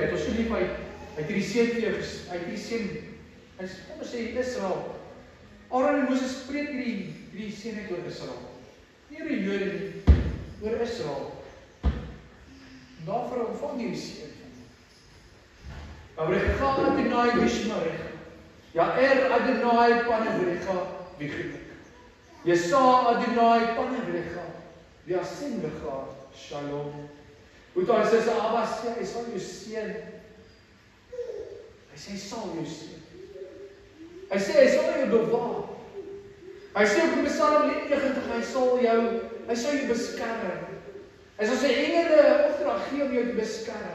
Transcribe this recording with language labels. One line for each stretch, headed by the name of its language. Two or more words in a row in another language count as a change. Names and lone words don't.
Afrikaans: Het ons so lief hy het hierdie seën vir jou hy sê Israel. Aaron en Moses spreek hierdie seën uit oor Israel. Nie oor die Jode nie, oor Israel. En daarvoor ontvang hierdie seën.
Hebrew: יברכך יהוה וישמרך. יאר יהוה פניו ויחנך. ישא יהוה פניו וישם לך שלום.
Afrikaans: Hoe dan sê Abba sê, hy sal jou seën. Hy sê hy sal jou seën. Hy sê hy sal jou bewaar. Hy sê op Psalm 90, hy sal jou beskerm. Hy sal sy engele opdrag gee om jou te beskerm.